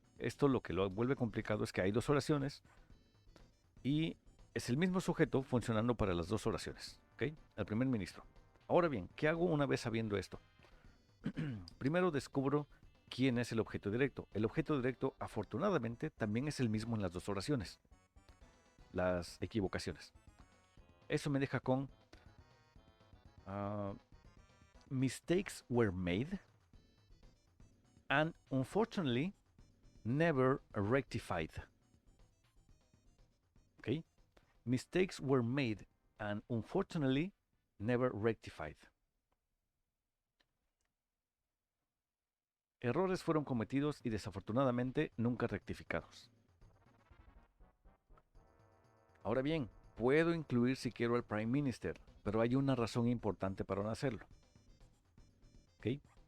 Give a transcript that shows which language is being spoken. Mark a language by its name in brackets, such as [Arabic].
[Spanish] Esto lo que lo vuelve complicado es que hay dos oraciones y es el mismo sujeto funcionando para las dos oraciones. ¿Ok? El primer ministro. Ahora bien, ¿qué hago una vez sabiendo esto? Primero descubro quién es el objeto directo. El objeto directo, afortunadamente, también es el mismo en las dos oraciones. Las equivocaciones. Eso me deja con [English] mistakes were made and unfortunately never rectified. ¿Ok? Mistakes were made and unfortunately never rectified. [Spanish] Errores fueron cometidos y desafortunadamente nunca rectificados. Ahora bien, puedo incluir si quiero al Prime Minister, pero hay una razón importante para no hacerlo. ¿Ok?